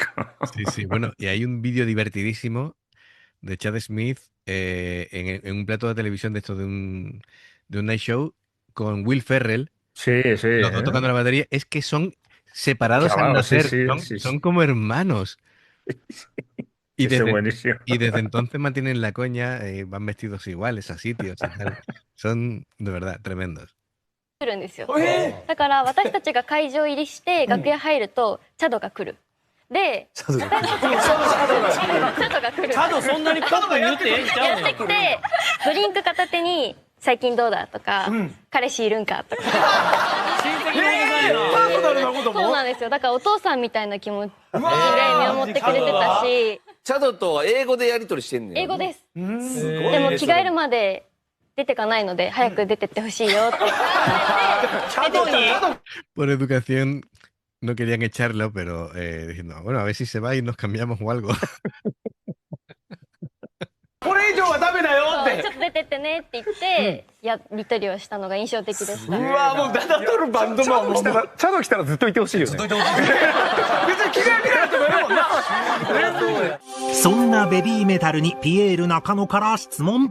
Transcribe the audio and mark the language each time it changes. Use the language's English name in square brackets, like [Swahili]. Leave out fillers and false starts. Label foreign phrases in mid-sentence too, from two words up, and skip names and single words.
[Spanish] Sí, bueno, y hay un vídeo divertidísimo de Chad Smith en un plato de televisión de esto de un [English] night show [Spanish] con Will Ferrell, Sí, sí. los dos tocando la batería. Es que son separados al Clavados, sí, nacer, sí, son, sí, son sí. como hermanos. Y Ese desde, buenísimo. y desde entonces mantienen la coña, van vestidos iguales a sitios y tal. Son, de verdad, tremendos. [Japanese] 来るんですよ。だから私たちが会場入りして楽屋入るとチャドが来る。で、私たちがチャドが来る。チャドそんなにカップに言ってええんちゃうの？やってきてドリンク片手に最近どうだとか、彼氏いるんかとか。親戚のおじさんやな。パーソナルなことも？そうなんですよ。だからお父さんみたいな気持ちで見守ってくれてたし、チャドとは英語でやり取りしてんねん。英語です。すごいね。でも着替えるまで出てかないので早く出てってほしいよって。チャドに。 [Spanish] Por educación no querían echarlo, pero diciendo, bueno, a ver si se va y nos cambiamos o algo. [Japanese] これ以上はダメだよってそうちょ。っと出てってねって言ってやり取りをしたのが印象的でした。うわもうダダ取るバンドマンもチャド来たらずっといてほしいよね。別に着替え見なくてもいいもんな。そんなベビーメタルにピエール中野から質問。